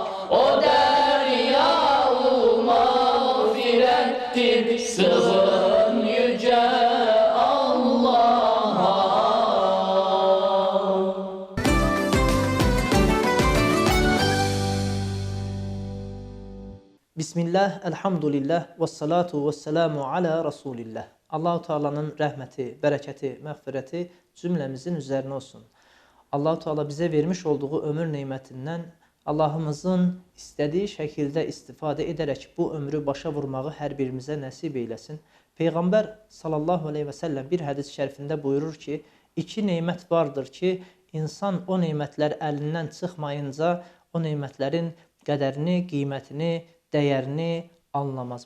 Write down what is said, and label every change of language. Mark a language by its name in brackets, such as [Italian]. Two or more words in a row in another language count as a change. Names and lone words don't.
[Turkish] O derya-u mağfirettir, sığın yüce Allah'a. [Arabic] بسم الله، الحمد لله، والصلاة والسلام على رسول الله. [Azerbaijani] Allah-u Teala'nın rəhməti, bərəkəti, məğfirəti cümləmizin üzərinə olsun. Allah-u Teala bizə vermiş olduğu ömür nemətindən Allahımızın istədiyi şəkildə istifadə edərək bu ömrü başa vurmağı hər birimizə nəsib eyləsin. Peyğəmbər [Arabic] صلى الله عليه وسلم [Azerbaijani] bir hədis şərifində buyurur ki, iki nemət vardır ki, insan o nemətlər əlindən çıxmayınca o nemətlərin qədərini, qiymətini, dəyərini anlamaz.